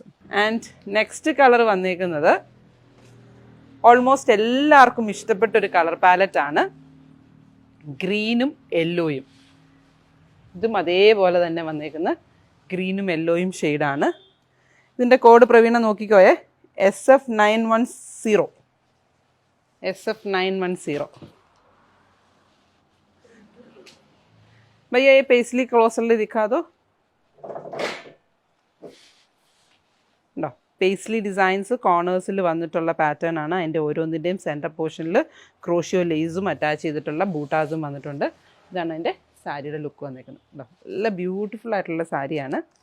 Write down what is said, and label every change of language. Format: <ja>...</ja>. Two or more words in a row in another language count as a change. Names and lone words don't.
<en>and next colour</en> <ml>വന്നേക്കുന്നത് ഓൾമോസ്റ്റ് എല്ലാവർക്കും ഇഷ്ടപ്പെട്ടൊരു</ml> <en>colour paletteആണ്.</en> <ml>ഗ്രീനും യെല്ലോയും. ഇതും അതേപോലെ തന്നെ വന്നേക്കുന്ന ഗ്രീനും യെല്ലോയും ഷെയ്ഡാണ്. ഇതിൻ്റെ കോഡ് പ്രവീണ നോക്കിക്കോയേ, SF910. SF910.</ml> <hi>भैया ये</hi> <en>paisley closely</en> <hi>दिखा दो.</hi> <ml>ഉണ്ടോ,</ml> <en>paisley designs</en> <ml>കോർണേഴ്സിൽ വന്നിട്ടുള്ള പാറ്റേൺ ആണ്. അതിൻ്റെ ഓരോന്നിൻ്റെയും</ml> <en>centre portionഇൽ crochet laceഉം</en> <ml>അറ്റാച്ച് ചെയ്തിട്ടുള്ള ബൂട്ടാസും വന്നിട്ടുണ്ട്. ഇതാണ് അതിൻ്റെ സാരിയുടെ ലുക്ക് വന്നിരിക്കുന്നത്. ഉണ്ടോ, നല്ല ബ്യൂട്ടിഫുൾ ആയിട്ടുള്ള സാരിയാണ്.</ml>